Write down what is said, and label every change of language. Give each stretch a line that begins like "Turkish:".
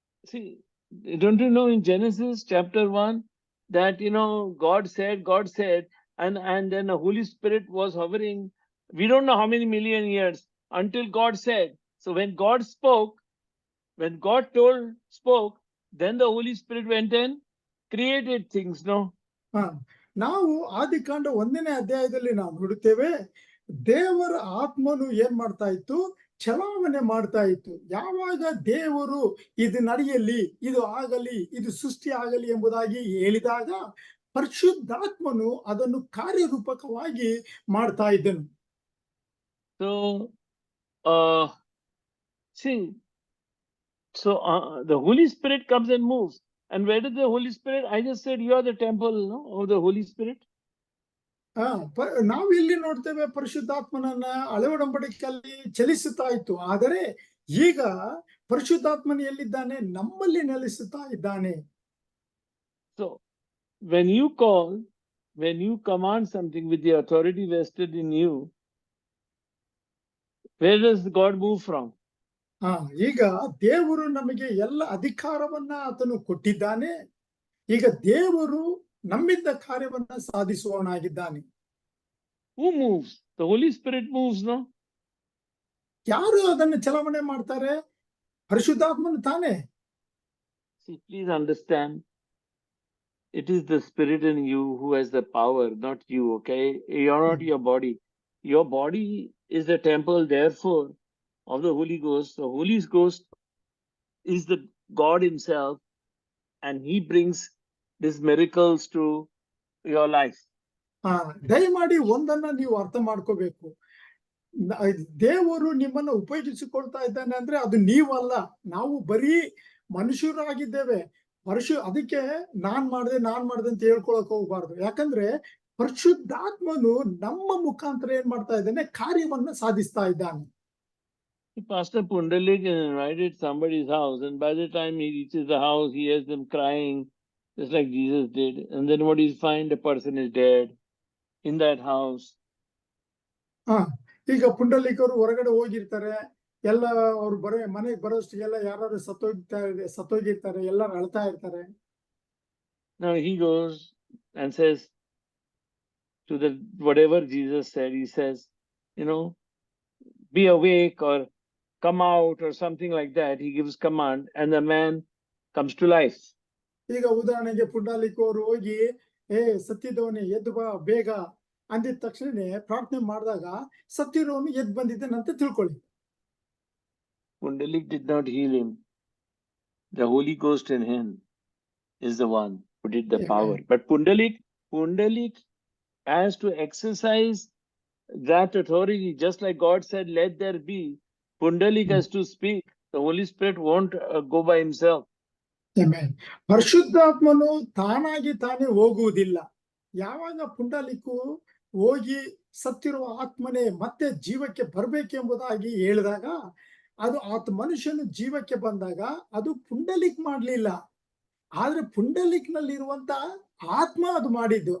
English: See, don't you know in Genesis chapter 1 that God said, and then the Holy Spirit was hovering. We don't know how many million years until God said. So when God spoke, when God spoke, then the Holy Spirit went and created things, no?
Kannada: ನಾವು ಆದಿಕಾಂಡ 1ನೇ ಅಧ್ಯಾಯದಲ್ಲಿ ನಾವು ನೋಡುತ್ತೇವೆ, ದೇವರ ಆತ್ಮನು ಏನ್ ಮಾಡ್ತಾ ಇತ್ತು? ಚಲಾವಣೆ ಮಾಡ್ತಾ ಇತ್ತು. ಯಾವಾಗ ದೇವರು ಇದು ನಡೆಯಲಿ, ಇದು ಆಗಲಿ, ಇದು ಸೃಷ್ಟಿ ಆಗಲಿ ಎಂಬುದಾಗಿ ಹೇಳಿದಾಗ ಪರಿಶುದ್ಧಾತ್ಮನು ಅದನ್ನು ಕಾರ್ಯರೂಪಕವಾಗಿ ಮಾಡ್ತಾ ಇದ್ದನು.
English: So, see, so the Holy Spirit comes and moves. And where does the Holy Spirit? I just said you are the temple, no, of the Holy Spirit.
Kannada: ನಾವು ಇಲ್ಲಿ ನೋಡ್ತೇವೆ ಪರಿಶುದ್ಧಾತ್ಮನನ್ನ ಹಳೆ ಒಡಂಬಡಿಕೆಯಲ್ಲಿ ಚಲಿಸುತ್ತಾ ಇತ್ತು. ಆದರೆ ಈಗ ಪರಿಶುದ್ಧಾತ್ಮನ ಎಲ್ಲಿದ್ದಾನೆ? ನಮ್ಮಲ್ಲಿ ನೆಲೆಸುತ್ತಾ ಇದ್ದಾನೆ.
English: So, when you call, when you command something with the authority vested in you, where does God move from?
Kannada: ಈಗ ದೇವರು ನಮಗೆ ಎಲ್ಲ ಅಧಿಕಾರವನ್ನ ಆತನು ಕೊಟ್ಟಿದ್ದಾನೆ. ಈಗ ದೇವರು ನಮ್ಮಿಂದ ಕಾರ್ಯವನ್ನ ಸಾಧಿಸುವವನಾಗಿದ್ದಾನೆ.
English: Who moves? The Holy Spirit moves, no?
Kannada: ಯಾರು ಅದನ್ನು ಚಲಾವಣೆ ಮಾಡ್ತಾರೆ? ಪರಿಶುದ್ಧಾತ್ಮನು ತಾನೇ.
English: See, please understand, it is the Spirit in you who has the power, not you, okay? You're not your body. Your body is the temple, therefore, of the Holy Ghost. The Holy Ghost is the God himself, and he brings these miracles to your life.
Kannada: ದಯಮಾಡಿ ಒಂದನ್ನ ನೀವು ಅರ್ಥ ಮಾಡ್ಕೋಬೇಕು. ದೇವರು ನಿಮ್ಮನ್ನ ಉಪಯೋಗಿಸಿಕೊಳ್ತಾ ಇದ್ದಾನೆ ಅಂದ್ರೆ ಅದು ನೀವಲ್ಲ, ನಾವು ಬರೀ ಮನುಷ್ಯರಾಗಿದ್ದೇವೆ. ಅದಕ್ಕೆ ನಾನ್ ಮಾಡ್ದೆ ಅಂತ ಹೇಳ್ಕೊಳಕ್ ಹೋಗ್ಬಾರ್ದು. ಯಾಕಂದ್ರೆ ಪರಿಶುದ್ಧಾತ್ಮನು ನಮ್ಮ ಮುಖಾಂತರ ಏನ್ ಮಾಡ್ತಾ ಇದ್ದಾನೆ? ಕಾರ್ಯವನ್ನ ಸಾಧಿಸ್ತಾ ಇದ್ದಾನೆ.
English: Pastor Pundalik invited somebody's house, and by the time he reaches the house, he hears them crying, just like Jesus did. And then what he finds, the person is dead in that house.
Kannada: ಈಗ ಪುಂಡಲಿಕರು ಹೊರಗಡೆ ಹೋಗಿರ್ತಾರೆ, ಎಲ್ಲ ಅವ್ರು ಮನೆಗೆ ಬರೋಷ್ಟಿಗೆಲ್ಲ ಯಾರು ಸತ್ತೋಗಿರ್ತಾರೆ, ಎಲ್ಲರೂ ಅಳ್ತಾ ಇರ್ತಾರೆ.
English: Now he goes and says to the whatever Jesus said, he says, be awake or come out or something like that. He gives command and the man comes to life.
Kannada: ಈಗ ಉದಾಹರಣೆಗೆ ಪುಂಡಲಿಕರು ಹೋಗಿ ಸತ್ತಿದವನೇ ಎದ್ದು ಬಾ ಬೇಗ ಅಂದಿದ ತಕ್ಷಣನೇ ಪ್ರಾರ್ಥನೆ ಮಾಡಿದಾಗ ಸತ್ತಿರೋನು ಎದ್ದು ಬಂದಿದ್ದಾನಂತ ತಿಳ್ಕೊಳ್ಳಿ.
English: Pundalik did not heal him. The Holy Ghost in him is the one who did the power. But Pundalik has to exercise that authority, just like God said, let there be. Pundalik has to speak. The Holy Spirit won't go by himself.
Kannada: Amen. ಪರಿಶುದ್ಧಾತ್ಮನು ತಾನಾಗಿ ತಾನೇ ಹೋಗುವುದಿಲ್ಲ. ಯಾವಾಗ ಪುಂಡಲಿಕು ಹೋಗಿ ಸತ್ತಿರುವ ಆತ್ಮನೇ ಮತ್ತೆ ಜೀವಕ್ಕೆ ಬರ್ಬೇಕೆಂಬುದಾಗಿ ಹೇಳಿದಾಗ, ಅದು ಮನುಷ್ಯನು ಜೀವಕ್ಕೆ ಬಂದಾಗ ಅದು ಪುಂಡಲಿಕ್ ಮಾಡ್ಲಿಲ್ಲ, ಆದ್ರೆ ಪುಂಡಲಿಕ್ನಲ್ಲಿರುವಂತ ಆತ್ಮ ಅದು ಮಾಡಿದ್ದು.